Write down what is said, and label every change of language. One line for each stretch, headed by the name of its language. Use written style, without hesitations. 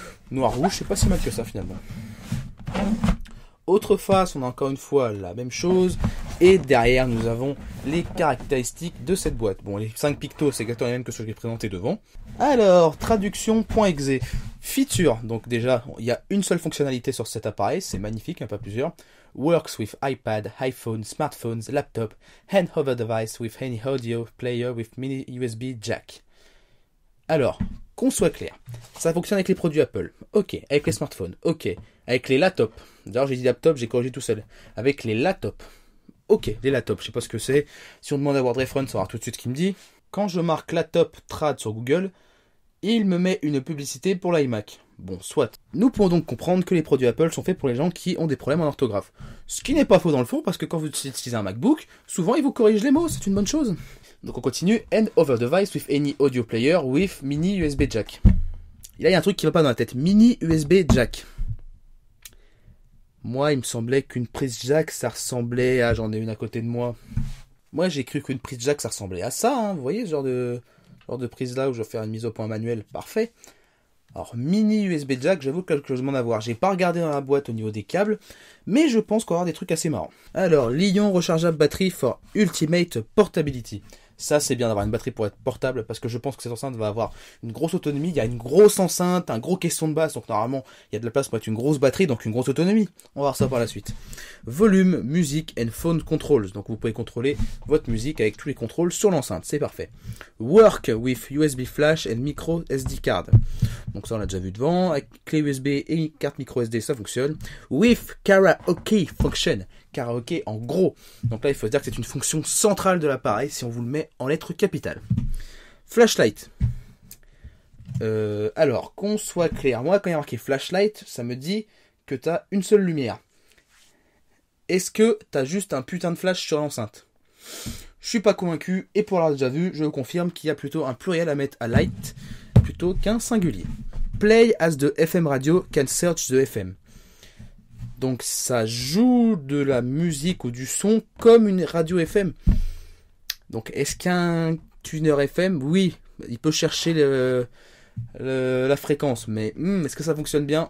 French: Noir-rouge, c'est pas si mal que ça finalement. Autre face, on a encore une fois la même chose. Et derrière, nous avons les caractéristiques de cette boîte. Bon, les 5 pictos, c'est exactement les mêmes que ceux que j'ai présentés devant. Alors, traduction.exe. Feature. Donc déjà, il y a une seule fonctionnalité sur cet appareil. C'est magnifique, il n'y en a pas plusieurs.
English: Works with iPad, iPhone, smartphones, laptop, and other device with any audio player with mini USB jack.
French: Alors, qu'on soit clair, ça fonctionne avec les produits Apple, ok, avec les smartphones, ok, avec les laptops, d'ailleurs j'ai dit laptop, j'ai corrigé tout seul, avec les laptops, ok, les laptops, je sais pas ce que c'est, si on demande à Wordrefront, ça va tout de suite ce qu'il me dit. Quand je marque laptop trad sur Google, il me met une publicité pour l'iMac. Bon, soit. Nous pouvons donc comprendre que les produits Apple sont faits pour les gens qui ont des problèmes en orthographe. Ce qui n'est pas faux dans le fond, parce que quand vous utilisez un MacBook, souvent il vous corrige les mots, c'est une bonne chose. Donc on continue,
English: and other device with any audio player with mini USB jack.
French: Et là il y a un truc qui va pas dans la tête, mini USB jack. Moi il me semblait qu'une prise jack ça ressemblait à, j'en ai une à côté de moi. Moi j'ai cru qu'une prise jack ça ressemblait à ça, hein. Vous voyez ce genre de prise là où je vais faire une mise au point manuelle, parfait. Alors mini USB jack, j'avoue que quelque chose m'en avoir. J'ai pas regardé dans la boîte au niveau des câbles, mais je pense qu'on va avoir des trucs assez marrants.
English: Alors, Li-ion rechargeable battery for ultimate portability.
French: Ça, c'est bien d'avoir une batterie pour être portable, parce que je pense que cette enceinte va avoir une grosse autonomie. Il y a une grosse enceinte, un gros caisson de basse, donc normalement, il y a de la place pour être une grosse batterie, donc une grosse autonomie. On va voir ça par la suite.
English: Volume, music and phone controls.
French: Donc vous pouvez contrôler votre musique avec tous les contrôles sur l'enceinte, c'est parfait.
English: Work with USB flash and micro SD card.
French: Donc ça, on l'a déjà vu devant. Avec clé USB et carte micro SD, ça fonctionne.
English: With karaoke function.
French: Karaoké en gros. Donc là, il faut se dire que c'est une fonction centrale de l'appareil si on vous le met en lettres capitales. Flashlight. Alors, qu'on soit clair, moi, quand il y a marqué flashlight, ça me dit que tu as une seule lumière. Est-ce que tu as juste un putain de flash sur l'enceinte? Je suis pas convaincu, et pour l'avoir déjà vu, je confirme qu'il y a plutôt un pluriel à mettre à light plutôt qu'un singulier.
English: Play as the FM radio can search the FM.
French: Donc ça joue de la musique ou du son comme une radio FM. Donc est-ce qu'un tuner FM, oui, il peut chercher la fréquence, mais est-ce que ça fonctionne bien?